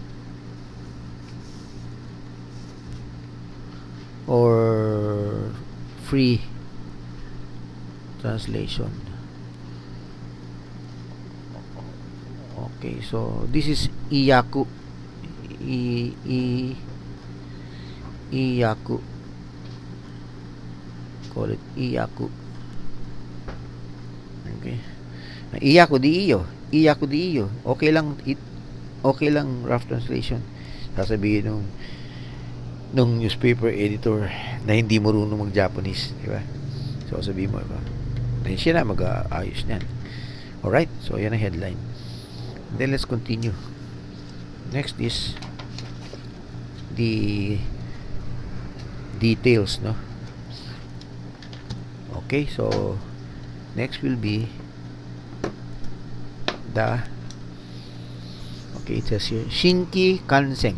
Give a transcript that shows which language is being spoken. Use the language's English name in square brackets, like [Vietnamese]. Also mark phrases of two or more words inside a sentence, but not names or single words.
[English] Or free translation. Okay, so this is iyaku. Iyaku. Call it iyaku. Okay. Iyaku di iyo. Iyaku di iyo. Okay lang rough translation. [Filipino] Sasabihin nung [English] newspaper editor [Filipino] na hindi marunong mag-Japanese, di ba? So sabihin mo, diba? Then siya na mag-aayos niyan. Alright, so yan ang headline. [English] Then let's continue. Next is the details, no? Okay, so next will be okay, it says here Shinki Kansen.